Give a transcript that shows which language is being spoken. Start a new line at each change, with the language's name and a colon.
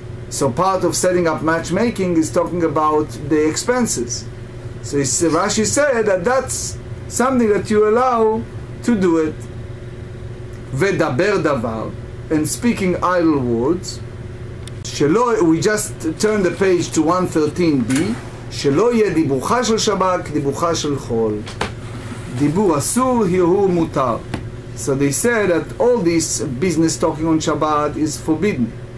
English: So part of setting up matchmaking is talking about the expenses. So Rashi said that that's something that you allow to do it.
Hebrew: Vedaber davar,
English: and speaking idle words. We just turn the page to 113b.
Hebrew: שלא יהיה דיבורך של שבת כדיבורך של חול. דיבור אסור, הוא מותר.
English: So they said that all this business talking on Shabbat is forbidden.